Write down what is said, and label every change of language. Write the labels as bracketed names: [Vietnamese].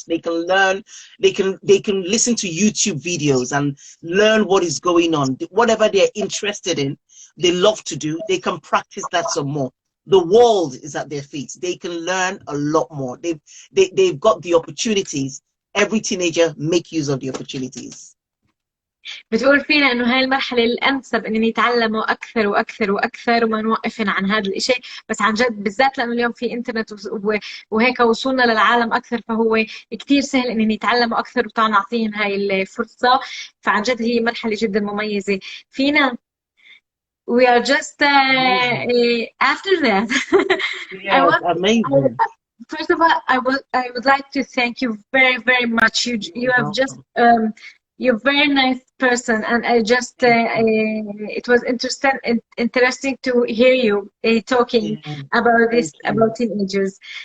[English] They can learn, they can listen to YouTube videos and learn what is going on. Whatever they're interested in, they love to do, they can practice that some more. The world is at their feet. They can learn a lot more. They've got the opportunities. Every teenager make use of the opportunities. [Arabic] بتقول فينا انه هاي المرحله الانسب ان يتعلموا اكثر واكثر واكثر وما نوقفن عن هذا الشيء، بس عن جد بالذات لانه اليوم في انترنت وهيك وصولنا للعالم اكثر، فهو كثير سهل ان يتعلموا اكثر وتعطيهم هاي الفرصه. فعن جد هي مرحله جدا مميزه. فينا [English] we are just after that. Yes, amazing. First of all, I would like to thank you very, very much. You have just you're a very nice person, and I just it was interesting to hear you talking about this, about teenagers.